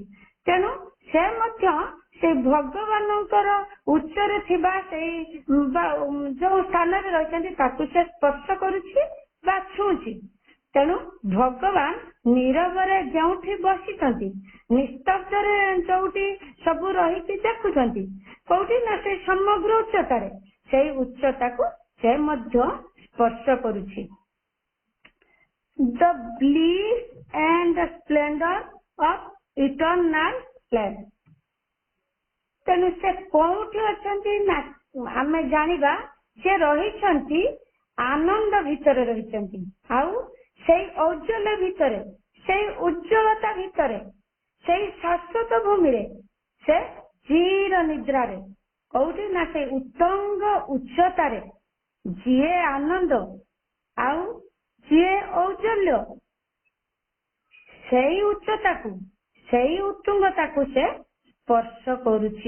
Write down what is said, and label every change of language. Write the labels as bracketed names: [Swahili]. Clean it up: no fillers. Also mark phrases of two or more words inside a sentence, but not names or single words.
[Odia] ତେଣୁ ସେ ମଧ୍ୟ ସେଇ ଭଗବାନଙ୍କର ଉଚ୍ଚରେ ଥିବା ସେଇ ଯୋଉ ସ୍ଥାନରେ ରହିଛନ୍ତି ତାକୁ ସେ ସ୍ପର୍ଶ କରୁଛି ବା ଛୁଁଛି। ତେଣୁ ଭଗବାନ ନୀରବରେ ଯେଉଁଠି ବସିଛନ୍ତି, ନିସ୍ତବ୍ଧରେ ଯୋଉଠି ସବୁ ରହିକି ଦେଖୁଛନ୍ତି, କୋଉଠି ନା ସେଇ ସମଗ୍ର ଉଚ୍ଚତାରେ, ସେଇ ଉଚ୍ଚତାକୁ ସେ ମଧ୍ୟ ସ୍ପର୍ଶ କରୁଛି। [English] The bliss and the splendor of eternal life. [Odia] ତେଣୁ ସେ କୋଉଠି ଅଛନ୍ତି ନା ଆମେ ଜାଣିବା ସେ ରହିଛନ୍ତି ଆନନ୍ଦ ଭିତରେ ରହିଛନ୍ତି। ଆଉ ସେଇ ଔଜ୍ଜଲ୍ୟ ଭିତରେ, ସେଇ ଉଜ୍ଜ୍ୱଳତା ଭିତରେ, ସେଇ ଶାଶ୍ୱତ ଭୂମିରେ, ସେ ଚିର ନିଦ୍ରାରେ, କୋଉଠି ନା ସେଇ ଉତ୍ତଙ୍ଗ ଉଚ୍ଚତାରେ ଯିଏ ଆନନ୍ଦ ଆଉ ଯିଏ ଔଜ୍ଜଲ୍ୟ, ସେଇ ଉଚ୍ଚତାକୁ, ସେଇ ଉତ୍ତୁଙ୍ଗତାକୁ ସେ ସ୍ପର୍ଶ କରୁଛି।